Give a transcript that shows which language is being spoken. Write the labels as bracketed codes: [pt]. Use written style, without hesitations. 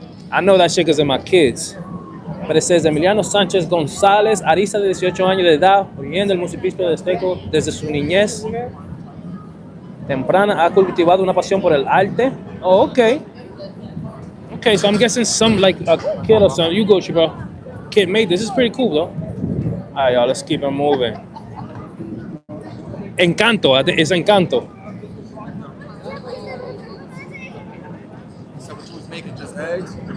[en] I know that shit because of my kids. But it says [es] Emiliano Sánchez González, Ariza de 18 años de edad, origen del municipio de Esteco desde su niñez temprana, ha cultivado una pasión por el arte. [en] Oh, okay. Okay, so I'm guessing some like a kid or something. You go, bro. Kid made this. This is pretty cool, though. All right, y'all, let's keep it moving. Encanto, I think it's Encanto. So what you was making, just eggs?